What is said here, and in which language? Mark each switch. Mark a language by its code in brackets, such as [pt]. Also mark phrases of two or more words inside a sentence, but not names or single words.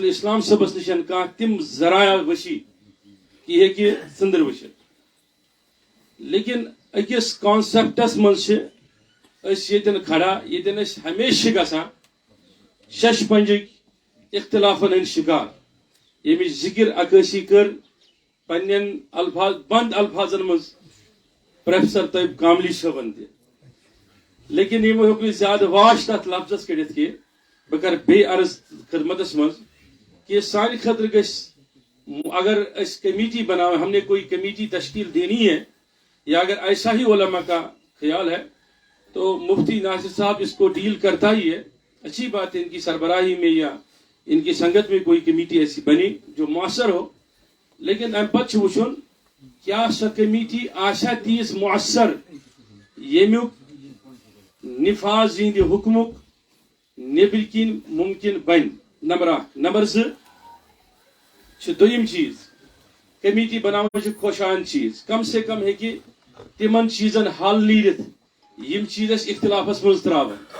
[ks] الاسلام صٲبس نِشن کانٛہہ تِم ذرایع وشی کہ یہِ ہیٚکہِ ژٔنٛدرٕ وٕچھِتھ، لیکن أکِس کانسیپٹس منٛز چھِ أسۍ ییٚتٮ۪ن کھڑا ییٚتٮ۪ن أسۍ ہمیشہِ چھِ گژھان شش پنجٕکۍ اختلافن ہٕنٛدۍ شکار، ییٚمِچ ذکر عکٲسی کٔر پننٮ۪ن الفاظ بند الفاظن منٛز پروفیسر طیب کاملی صٲبن تہِ، لیکن یِمو ہیوٚک نہٕ زیادٕ واش تتھ لفظس کٔڑِتھ کینٛہہ۔ بہٕ کرٕ بیٚیہِ عرض خدمتس منٛز کہ سانہِ خٲطرٕ گژھِ، اگر أسۍ کمیٹی بناویں، [ur] ہم نے کوئی کمیٹی تشکیل دینی ہے یا اگر ایسا ہی علماء کا خیال ہے تو مفتی ناصر صاحب اس کو ڈیل کرتا ہی ہے، اچھی بات ہے، ان کی سربراہی میں یا ان کی سنگت میں کوئی کمیٹی ایسی بنی جو مؤثر ہو، [ks] لیکن ام پتہ چھُ وٕچھُن کیا سۄ کمیٹی آسیا تیٖژ مؤثر ییٚمیُک نفاذ یِہنٛدِ حکمُک نیبر کِنۍ ممکن بنہِ، [ur] نمبر 1۔ [ks] نمبر 2 چھُ دوٚیِم چیٖز، کمیٹی بناوٕنۍ چھِ خۄشایند چیٖز، [ur] کم سے کم [ks] ہیٚکہِ تِمن چیٖزن حل نیٖرِتھ یِم چیٖز أسۍ اختلافس منٛز تراوان۔